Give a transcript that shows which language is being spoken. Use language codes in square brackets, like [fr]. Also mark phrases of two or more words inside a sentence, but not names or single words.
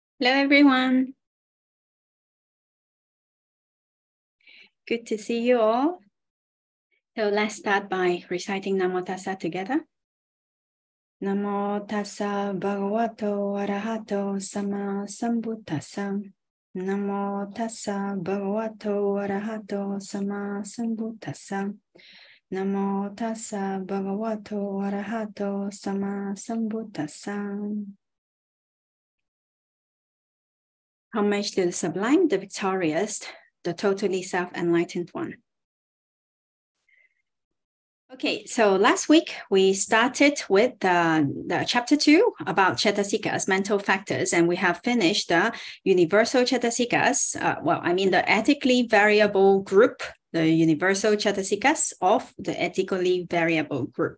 [en] Hello, everyone. Good to see you all. So let's start by reciting Namo Tassa together. [pi] Namo Tassa Bhagavato Arahato Sama Sambuddhassa. Namo Tassa Bhagavato Arahato Sama Sambuddhassa. Namo Tassa Bhagavato Arahato Sama Sambuddhassa. [en] Homage to the sublime, the victorious, the totally self-enlightened one. Okay, so last week we started with the chapter 2 about cetasikas, mental factors, and we have finished the universal cetasikas, the ethically variable group, the universal cetasikas of the ethically variable group.